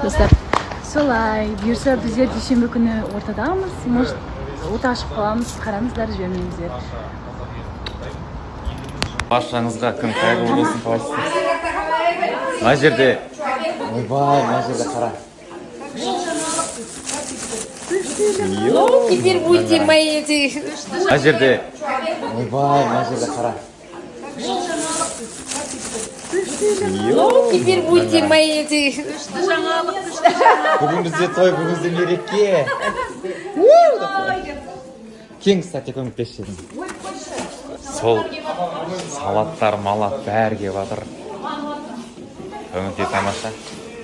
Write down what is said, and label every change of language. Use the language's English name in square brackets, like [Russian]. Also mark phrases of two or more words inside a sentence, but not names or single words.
[Kazakh] Достар, солай, бұйырса біздер дүйсенбі күні ортадамыз. Может, ота ашып қаламыз, қараңыздар, жібермеңіздер. Баршаңызға күн қайырлы болсын, қалайсыздар? Мына жерде, ойбай, мына жерде қара. [Russian] Теперь будете мои эти... [Kazakh] Мына жерде, ойбай, мына жерде қара. [Russian] Теперь будете мои эти... [Kazakh] Бүгін бізде той, бүгін бізде мереке. Кең, кстати, көмектесіп едім. Сол салаттар, малат бәрі кеп жатыр. Көңіл тамаша.